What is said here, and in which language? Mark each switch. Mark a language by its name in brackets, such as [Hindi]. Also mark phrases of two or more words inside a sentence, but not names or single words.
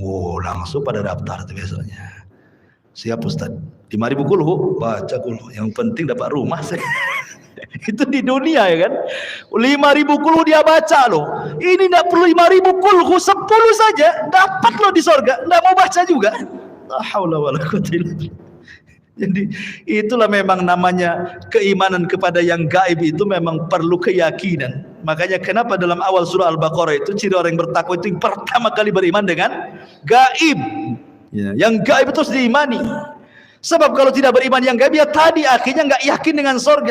[Indonesian] Wow, langsung pada daftar tuh besoknya. Siap Ustaz. 5.000 kuluhu, baca kuluhu. Yang penting dapat rumah saya. Itu di dunia ya kan. 5.000 kuluhu dia baca loh. Ini tidak perlu 5.000 kuluhu, 10 saja dapat loh di sorga. Tidak mau baca juga. [Arabic] لا حول ولا قوة إلا بالله. [Indonesian] Jadi itulah memang namanya keimanan kepada yang gaib itu memang perlu keyakinan. Makanya kenapa dalam awal surah Al-Baqarah itu ciri orang yang bertakwa itu yang pertama kali beriman dengan gaib. Ya, yang gaib itu harus diimani. Sebab kalau tidak beriman yang gaib ya tadi akhirnya nggak yakin dengan sorga.